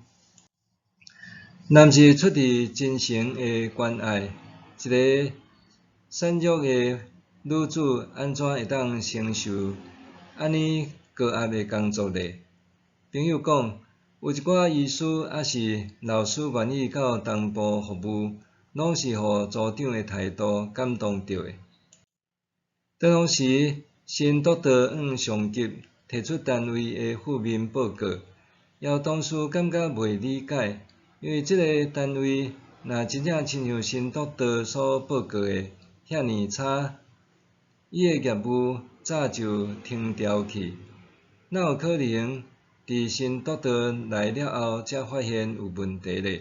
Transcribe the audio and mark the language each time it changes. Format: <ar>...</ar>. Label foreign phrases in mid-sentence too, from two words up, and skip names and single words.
<nan>若是出於真誠的關愛，一個善良的女子安怎會當承受安尼高壓的工作呢？朋友講，有一寡醫師還是老師願意到東部服務，攏是互組長的態度感動到的。當時，新督導向上級提出单位的负面报告，也同事感觉袂理解，因为即个单位若真正亲像新督导所报告的遐尼差，伊的业务早就停掉去，哪有可能伫新督导来了后才发现有问题咧？</nan>